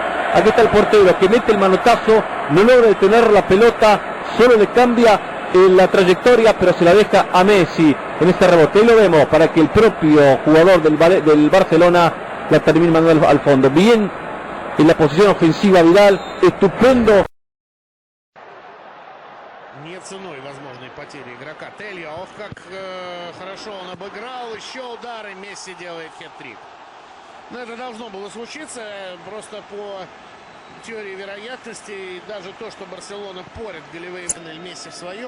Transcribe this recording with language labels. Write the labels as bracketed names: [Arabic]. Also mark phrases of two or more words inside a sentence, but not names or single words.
[Spanish] Aquí está el portero que mete el manotazo, no logra detener la pelota, solo le cambia la trayectoria, pero se la deja a Messi en este rebote. Y lo vemos para que el propio jugador del Barcelona la termine mandando al fondo. Bien en la posición ofensiva Vidal, estupendo. [Russian] Не ценой возможной потери игрока. Телья, ох, как хорошо он обыграл. Еще удары, Месси делает хет-трик. Но это должно было случиться просто по теории вероятности. И даже то, что Барселона порит голевые Месси в своем.